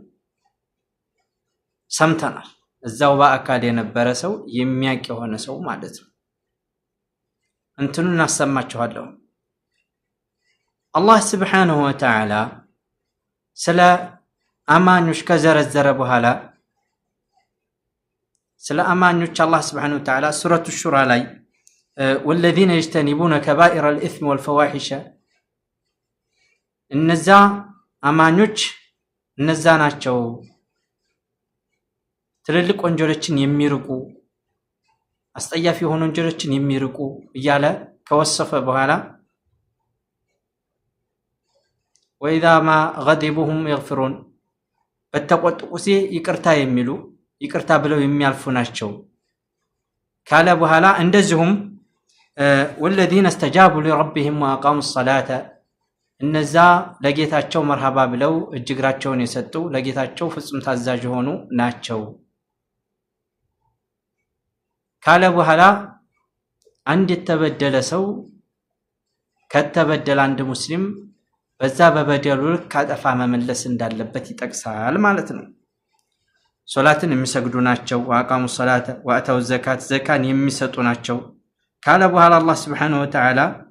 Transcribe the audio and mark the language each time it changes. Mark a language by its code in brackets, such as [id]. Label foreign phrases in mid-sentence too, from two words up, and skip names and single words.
[am] ሰምተናል። እዛው በአካል የነበረ ሰው የሚያውቅ የሆነ ሰው ማለት ነው። እንትኑን አሰማችኋለሁ። አላህ [ar] سبحانه وتعالى [am] ስለ አማኞች ከዘረዘረ በኋላ ስለ አማኞች አላህ [ar] سبحانه وتعالى [am] ሱረቱ ሹራ ላይ [ar] والذين يجتنبون كبائر الإثم والفواحش [am] እነዛ አማኞች እነዛ ናቸው ትልልቅ ወንጀሎችን የሚርቁ አስጠያፊ የሆኑ ወንጀሎችን የሚርቁ እያለ ከወሰፈ በኋላ [ar] وإذا ما غضبهم يغفرون [am] በተቆጡ ጊዜ ይቅርታ የሚሉ ይቅርታ ብለው የሚያልፉ ናቸው ካለ በኋላ እንደዚሁም [ar] والذين استجابوا لربهم وأقاموا الصلاة [am] እነዛ ለጌታቸው መርሃባ ብለው እጅግራቸውን የሰጡ ለጌታቸው ፍጹም ታዛዥ ሆኑ ናቸው ካለ በኋላ አንድ የተበደለ ሰው ከተበደለ አንድ ሙስሊም በዛ በበደሉ ካጠፋ መመለስ እንዳለበት ይጠቅሳል ማለት ነው። ሶላትን የሚሰግዱ ናቸው፣ [ar] وأقاموا الصلاة وآتوا الزكاة [am] ዘካን የሚሰጡ ናቸው ካለ በኋላ አላህ [ar] سبحانه وتعالى